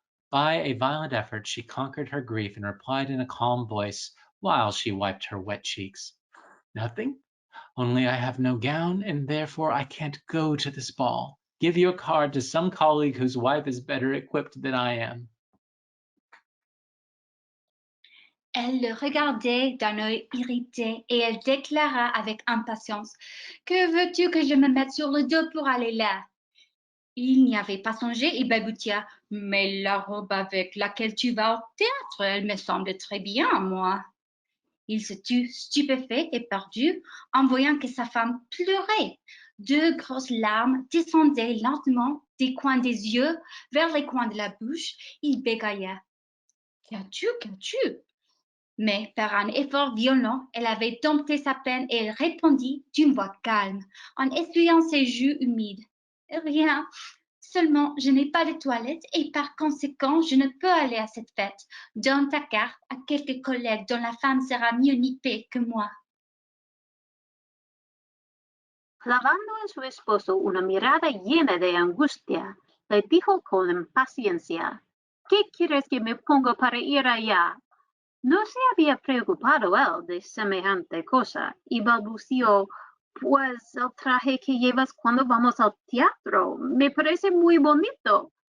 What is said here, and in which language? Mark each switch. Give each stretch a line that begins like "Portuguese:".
English: By a violent effort she conquered her grief and replied in a calm voice, while she wiped her wet cheeks, "Nothing. Only I have no gown, and therefore I can't go to this ball. Give your card to some colleague whose wife is better equipped than I am."
French: Elle le regardait d'un œil irrité et elle déclara avec impatience: Que veux-tu que je me mette sur le dos pour aller là? Il n'y avait pas songé et balbutia: Mais la robe avec laquelle tu vas au théâtre, elle me semble très bien à moi. Il se tut stupéfait et perdu en voyant que sa femme pleurait. Deux grosses larmes descendaient lentement des coins des yeux vers les coins de la bouche. Il bégaya. Qu'as-tu, qu'as-tu? Mais par un effort violent, elle avait dompté sa peine et elle répondit d'une voix calme, en essuyant ses joues humides. Rien, seulement je n'ai pas de toilette et par conséquent je ne peux aller à cette fête. Donne ta carte à quelques collègues dont la femme sera mieux nippée que moi.
Spanish: Clavando en su esposo una mirada llena de angustia, le dijo con impaciencia, ¿qué quieres que me ponga para ir allá? No se había preocupado él de semejante cosa y balbució, pues el traje que llevas cuando vamos al teatro me parece muy bonito.